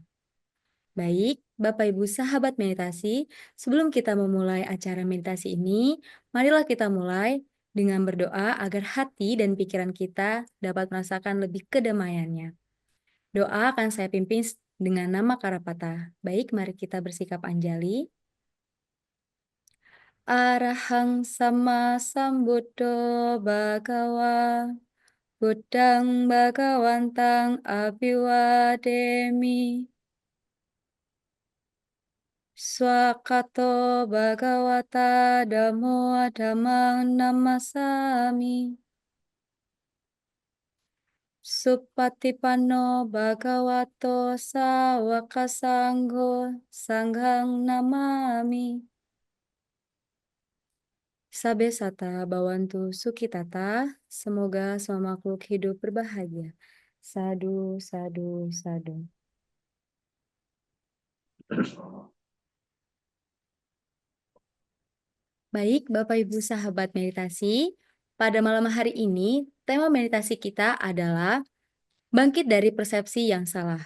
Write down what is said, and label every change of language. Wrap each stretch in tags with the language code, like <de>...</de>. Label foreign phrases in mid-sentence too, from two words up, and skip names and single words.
<id>Baik, Bapak Ibu sahabat meditasi, sebelum kita memulai acara meditasi ini, marilah kita mulai dengan berdoa agar hati dan pikiran kita dapat merasakan lebih kedamaiannya. Doa akan saya pimpin dengan nama Karapata. Baik, mari kita bersikap anjali.</id> <pi>Arahang sama sambuddho bhagawa, Buddhang bhagawantang abiwademi. Swakato Bhagawata Dhammo Dhammang Namasami. Supatipanno Bhagavato Sawaka Sangho Sanghang Namami. Sabe sata bawantu sukitata,</pi> <id>semoga semua makhluk hidup berbahagia.</id> <pi>Sadu, sadu, sadu.</pi> <id>Baik, Bapak Ibu sahabat meditasi, pada malam hari ini tema meditasi kita adalah bangkit dari persepsi yang salah.</id>